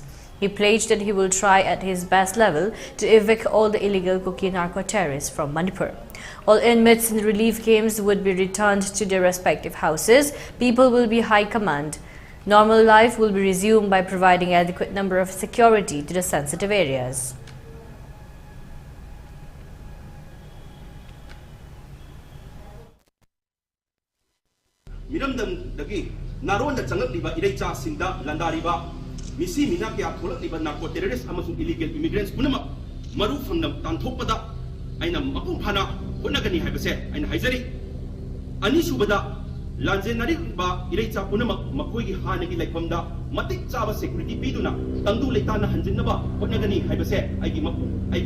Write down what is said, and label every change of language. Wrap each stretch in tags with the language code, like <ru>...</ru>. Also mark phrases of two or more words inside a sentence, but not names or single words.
<en>He pledged that he will try at his best level to evict all the illegal cookie narco-terrorists from Manipur. All inmates in the relief camps would be returned to their respective houses. People will be high command. Normal life will be resumed by providing adequate number of security to the sensitive areas.</en> <mni>Misi mina kaya tholak liba</mni> <en>narco terrorists</en> <mni>amasung</mni> <en>illegal immigrants</en> <mni>punamak maru phangna tanthokpada aina mapung phana honagani haibase aina haizari ani subada lanjenari ba ireicha punamak makoigi hanagi laikpamda matik chaba security piduna tangdu leitana hanjinnaba honagani haibase aigi mapung aigi</mni>